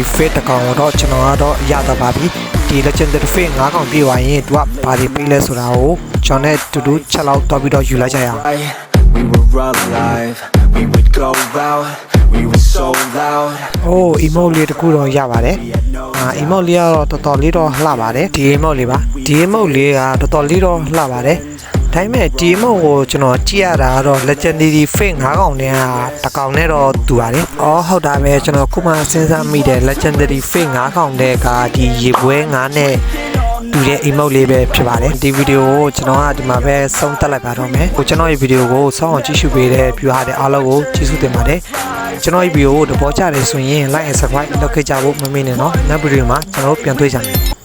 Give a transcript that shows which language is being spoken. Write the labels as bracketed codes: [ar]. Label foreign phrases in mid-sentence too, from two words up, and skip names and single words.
[my] fate တစ်ကောင်တော့ကျွန်တော်ကတော့ရတော့ပါပြီဒီ [en] legendary fate [my] 9កောင်ပြည့်သွားရင်သူကဘာတွေပေးလဲဆိုတာကိုကျွန်တော်နဲ့တူတူချက်လောက်တော့ပြီးတော့ယူလိုက်ကြရအောင် [en] We were alive, we would go out, we were so loud. [my] emote လေးတခုတော့ရပါတယ်emote လေးကတော့တော်တော်လေးတော့လှပါတယ်ဒီ emote လေးပါဒီ emote လေးကတော်တော်လေးတော့ လှပါတယ်ဒါပေမဲ့ဒီ emote ကိုကျွန်တော်ကြည့်ရတာကတော့ [en] legendary fate [my] 9កောင်နဲ့တစ်កောင်နဲ့တော့တူပါတယ်ဟုတ်တာပဲကျွန်တော်ခုမှစဉ်းစားမိတယ် [en] legendary fate [my] 9កောင်တဲ့ကဒီရေပွဲ9နဲ့တူတဲ့ emote လေးပဲဖြစ်ပါတယ်ဒီဗီဒီယိုကိုကျွန်တော်ကဒီမှာပဲဆုံးသက်လိုက်ပါတော့မယ်ကျွန်တော်ရဲ့ဗီဒီယိုကိုစောင့်အောင်ကြည့်ရှုပေးတဲ့ viewer တွေအားလုံးကိုကျေးဇူးတင်ပါတယ်ကျွန်တော်ရဲ့ဗီဒီယိုကိုသဘောကျတယ်ဆိုရင် [en] like and subscribe [my] လုပ်ခဲ့ကြဖို့မမေ့နဲ့နော်နောက်ဗီဒီယိုမှာကျွန်တော်တို့ပြန်တွေ့ကြမယ်